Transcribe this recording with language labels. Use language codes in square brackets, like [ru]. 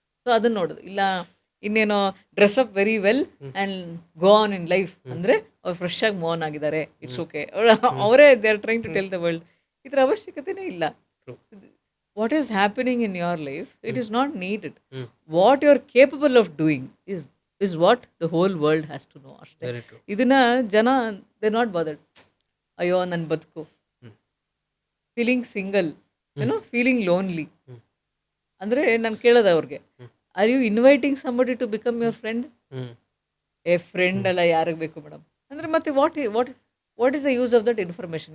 [kn] So ಅದನ್ನು ನೋಡೋದು ಇಲ್ಲ, ಇನ್ನೇನೋ [en] dress up very well and go on in life [kn] ಅಂದರೆ ಅವ್ರು ಫ್ರೆಶ್ ಆಗಿ ಮೂವ್ ಆನ್ ಆಗಿದ್ದಾರೆ, ಇಟ್ಸ್ ಓಕೆ, ಅವರೇ [en] They are trying to tell the world. [kn] ಇದರ ಅವಶ್ಯಕತೆನೇ ಇಲ್ಲ. [en] What is happening in your life, it is not needed. What you are capable of doing is what the whole world has to know. Very true. [kn] ಇದನ್ನ ಜನ [en] they're not bothered. [kn] ಅಯ್ಯೋ ನನ್ನ ಬದುಕು, feeling single, ಏನೋ feeling lonely. ಅಂದರೆ ನಾನು ಕೇಳೋದು ಅವ್ರಿಗೆ, [en] Are you inviting somebody to become your friend? [kn] ಏ ಫ್ರೆಂಡ್ ಅಲ್ಲ, ಯಾರಿಗೆ ಬೇಕು ಮೇಡಮ್ ಅಂದರೆ ಮತ್ತೆ [en] What is the use of that information?